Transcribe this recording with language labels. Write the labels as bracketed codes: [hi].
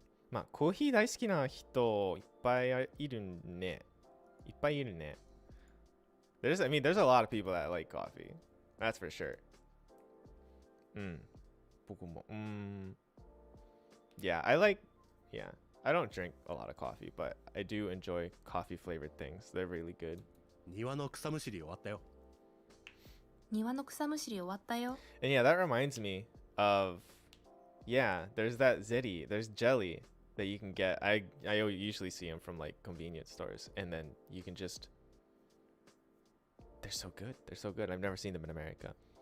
[ja] まあ、コーヒー大好きな人いっぱいいるね。いっぱいいるね。 [en] I mean, there's a lot of people that like coffee. That's for sure. [ja] 僕も。 [en] Yeah, yeah. I don't drink a lot of coffee, but I do enjoy coffee flavored things. They're really good. [ja] 庭の草むしり終わったよ。庭の草むしり終わったよ。 [en] And yeah, that reminds me of, yeah, there's that ziti, there's jelly that you can get. I usually see them from like convenience stores, and then you can just, they're so good. They're so good. I've never seen them in America.